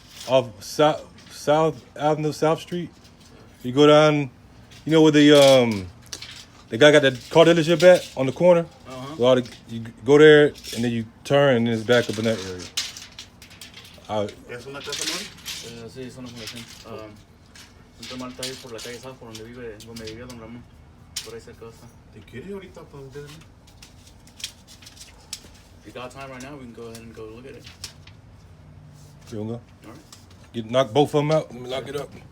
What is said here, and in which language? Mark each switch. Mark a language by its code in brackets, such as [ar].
[en] off South Avenue, South Street. You go down, you know where the guy got that car dealership at on the corner. You go there and then you turn and then it's back up in that area. [es] ¿Es una casa nueva? Sí, es una fundación. Santa Marta es por la calle South, por donde vivía Don Ramón. Por ahí cerca está. ¿Te quieres ir ahorita para donde? [en] If you got time right now, we can go ahead and go look at it. You wanna go? Alright. Knock both of them out. Let me lock it up.